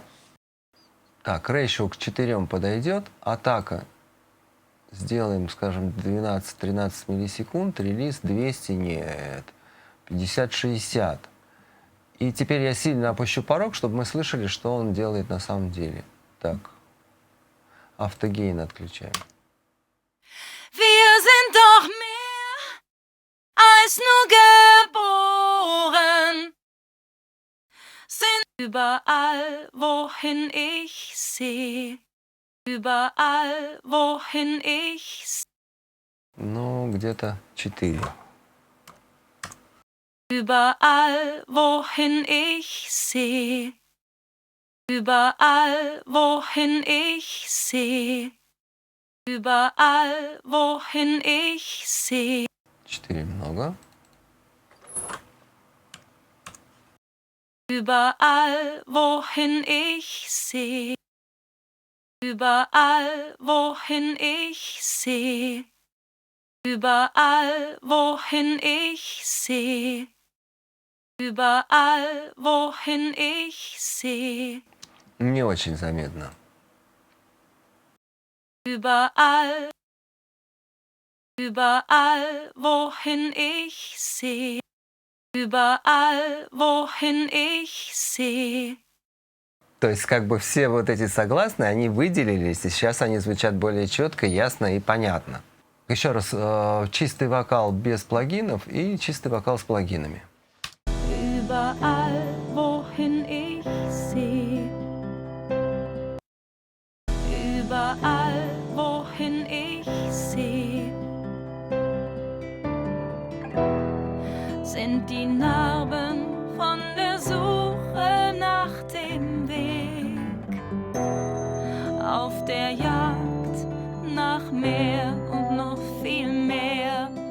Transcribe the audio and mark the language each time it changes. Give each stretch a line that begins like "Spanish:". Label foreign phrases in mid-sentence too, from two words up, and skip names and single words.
Russian: Так, ratio к 4 подойдет, атака сделаем, скажем, 12-13 миллисекунд, релиз 200, нет, 50-60. И теперь я сильно опущу порог, чтобы мы слышали, что он делает на самом деле. Так, автогейн отключаем.
German: Wir sind doch mehr als nur geboren, sind überall, wohin ich sehe, überall, wohin ich sehe.
Russian: Ну, где-то 4.
German: Überall, wohin ich sehe, überall, wohin ich sehe, überall, wohin ich sehe.
Russian: 4 много.
German: Überall, wohin ich sehe, überall, wohin ich sehe, überall, wohin ich sehe, überall, wohin ich sehe,
Russian: Не очень заметно.
German: überall, überall, wohin ich sehe, überall, wohin ich sehe.
Russian: То есть как бы все вот эти согласные, они выделились, и сейчас они звучат более четко, ясно и понятно. Еще раз, чистый вокал без плагинов и чистый вокал с плагинами.
German: Überall, wohin ich sehe, überall, wohin ich sehe, sind die Narben von der Suche nach dem Weg, auf der Jagd nach mehr und noch viel mehr.